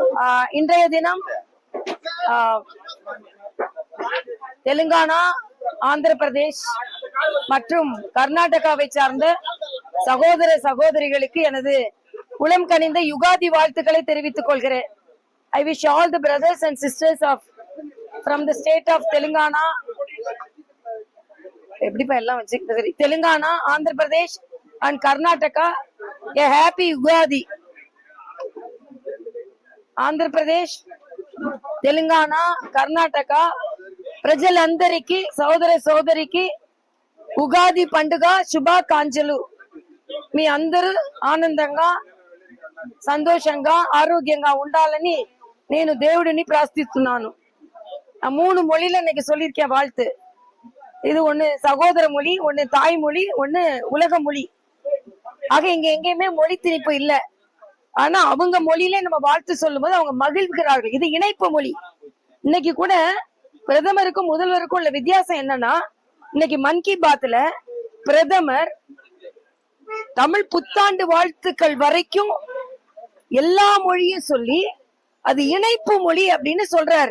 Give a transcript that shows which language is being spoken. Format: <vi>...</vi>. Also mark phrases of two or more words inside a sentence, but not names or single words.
<ta>இன்றைய தினம் தெலுங்கானா, ஆந்திர பிரதேஷ் மற்றும் கர்நாடகாவை சார்ந்த சகோதர சகோதரிகளுக்கு எனது உளம் கனிந்த யுகாதி வாழ்த்துக்களை தெரிவித்துக் கொள்கிறேன்.</ta> <en>I wish all the brothers and sisters from the state of Telangana, Telangana, Andhra Pradesh and Karnataka a happy Ugadi.</en> <te>Andhra Pradesh, Telangana, Karnataka ప్రజలందరికీ సోదర సోదరికి ఉగాది పండుగ శుభాకాంక్షలు. మీ అందరూ ఆనందంగా సంతోషంగా ఆరోగ్యంగా ఉండాలని నేను దేవుడిని ప్రార్థిస్తున్నాను.</te> <ta>நான் 3 மொழியில இன்னைக்கு சொல்லியிருக்கேன் வாழ்த்து. இது ஒண்ணு சகோதர மொழி, ஒண்ணு தாய்மொழி, ஒண்ணு உலக மொழி. ஆக இங்க எங்கேயுமே மொழி திணிப்பு இல்ல. ஆனா அவங்க மொழியிலே நம்ம வாழ்த்து சொல்லும் போது அவங்க மகிழ்கிறார்கள். இது இணைப்பு மொழி. இன்னைக்கு கூட பிரதமருக்கும் முதல்வருக்கும் உள்ள வித்தியாசம் என்னன்னா, இன்னைக்கு மன் கி பாத்ல பிரதமர் தமிழ் புத்தாண்டு வாழ்த்துக்கள் வரைக்கும் எல்லா மொழியும் சொல்லி அது இணைப்பு மொழி அப்படின்னு சொல்றாரு.</ta>